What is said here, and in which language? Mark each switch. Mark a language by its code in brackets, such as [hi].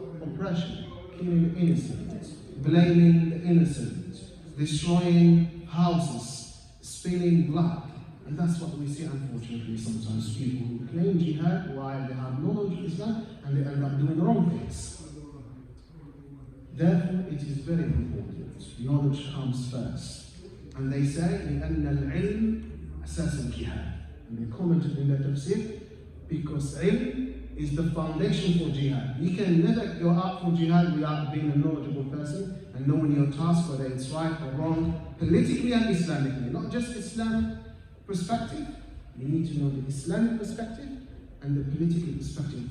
[en] Oppression, killing the innocent, blaming the innocent, destroying houses, spilling blood. And that's what we see, unfortunately, sometimes people who claim jihad while they have knowledge of Islam and they end up doing the wrong things. Therefore, it is very important. Knowledge comes first. And they say, [ar] لأن العلم أساس الجهاد. [en] And they commented in their tafsir, because ilm is the foundation for jihad. You can never go out for jihad without being a knowledgeable person and knowing your task, whether it's right or wrong, politically and Islamically. Not just Islamic perspective. You need to know the Islamic perspective and the political perspective.